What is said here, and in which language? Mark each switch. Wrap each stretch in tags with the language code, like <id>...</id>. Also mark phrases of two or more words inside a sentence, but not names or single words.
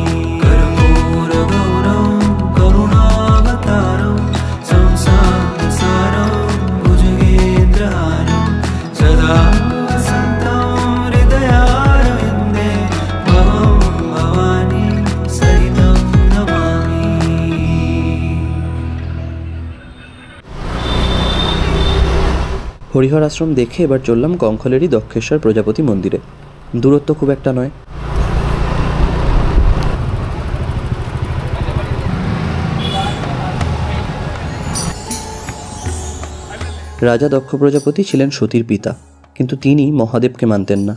<sa>कर्पूर गौरम करुणावतारम संसार सारम भुजगेन्द्रहारम सदा वसन्तं हृदयारविन्दे भवं भवानी सहितं नमामि।</sa> <bn>হরিহর আশ্রম দেখে এবার চললাম কঙ্খলেরই দক্ষেশ্বর প্রজাপতি মন্দিরে। দূরত্ব খুব একটা নয়। রাজা দক্ষ প্রজাপতি ছিলেন সতীর পিতা, কিন্তু তিনি মহাদেবকে মানতেন না।</bn>